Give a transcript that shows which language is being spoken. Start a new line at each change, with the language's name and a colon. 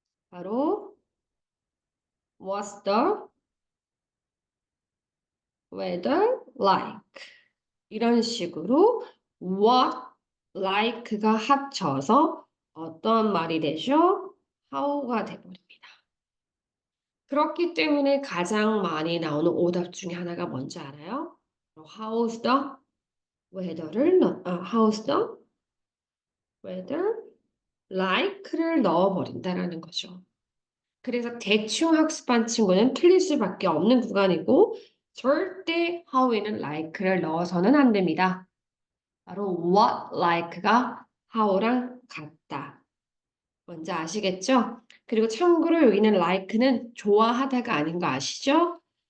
English: 바로 What's the weather like?
Korean: 이런 식으로 what, like가 합쳐서 어떤 말이 되죠? how가 돼버립니다. 그렇기 때문에 가장 많이 나오는 오답 중에 하나가 뭔지 알아요?
English: How's the how's the weather like를
Korean: 넣어버린다라는 거죠. 그래서 대충 학습한 친구는 틀릴 수밖에 없는 구간이고 절대 how에는 like를 넣어서는 안 됩니다. 바로 what like가 how랑 같다. 뭔지 아시겠죠? 그리고 참고로 여기는 like는 좋아하다가 아닌 거 아시죠?